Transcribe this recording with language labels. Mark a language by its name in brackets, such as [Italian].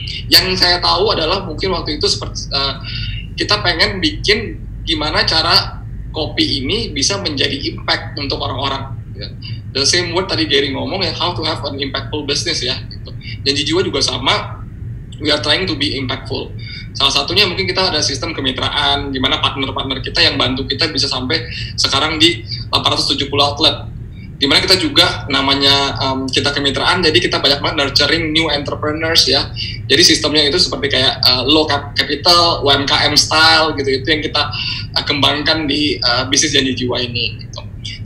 [Indonesian] Yang saya tahu adalah mungkin waktu itu seperti kita pengen bikin gimana cara kopi ini bisa menjadi impact untuk orang-orang. Ya. [English] The same word [Indonesian] tadi Gary ngomong ya, [English] how to have an impactful business ya. Gitu. [Indonesian] Janji Jiwa juga sama. [English] We are trying to be impactful. [Indonesian] Salah satunya mungkin kita ada sistem kemitraan, di mana partner-partner kita yang bantu kita bisa sampai sekarang di 870 outlet. Di mana kita juga namanya kita kemitraan, jadi kita banyak banget [English] nurturing new entrepreneurs [Indonesian] ya. Jadi sistemnya itu seperti kayak [English] low capital, [Indonesian] UMKM style gitu, itu yang kita kembangkan di bisnis Janji Jiwa ini. Gitu.